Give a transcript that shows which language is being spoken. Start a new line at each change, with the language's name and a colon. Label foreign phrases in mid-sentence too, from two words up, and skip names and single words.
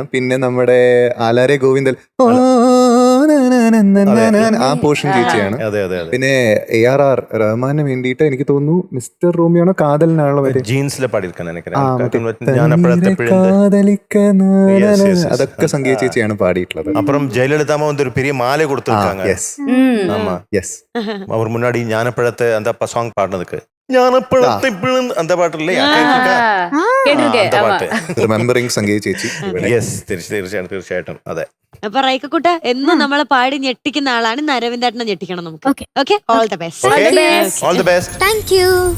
Malayalam: പിന്നെ നമ്മുടെ ആലാരെ ഗോവിന്ദൻ ആ പോർഷൻ ചേച്ചിയാണ്. പിന്നെ ARR റഹ്മാന് വേണ്ടിയിട്ട് എനിക്ക് തോന്നുന്നു മിസ്റ്റർ റോമിയാണോ കാതലിനാണോ അതൊക്കെ സംഗീത ചേച്ചിയാണ് പാടിയിട്ടുള്ളത്.
Tamil: அப்புறம் ஜெயலலிதாம்மா வந்து ഒരു பெரிய மாலை கொடுத்திருக்காங்க. ஆமா, எஸ். அவர் முன்னாடி ஞானப்பழத்தை அந்த சாங் பாடுனதுக்கு ஞானப்பழத்தை அந்த பாട്ടില്ലേ?
Malayalam: റിമെമ്പറിംഗ് സംഗീത ചേച്ചി. യെസ്, തീർച്ചയായിട്ടും അതെ. അപ്പൊ റൈക്കക്കുട്ട എന്നും നമ്മളെ പാടി ഞെട്ടിക്കുന്ന ആളാണ്. അരവിന്ദേട്ടനെ ഞെട്ടിക്കണം നമുക്ക്.
English: okay, all the best. all the best. thank you.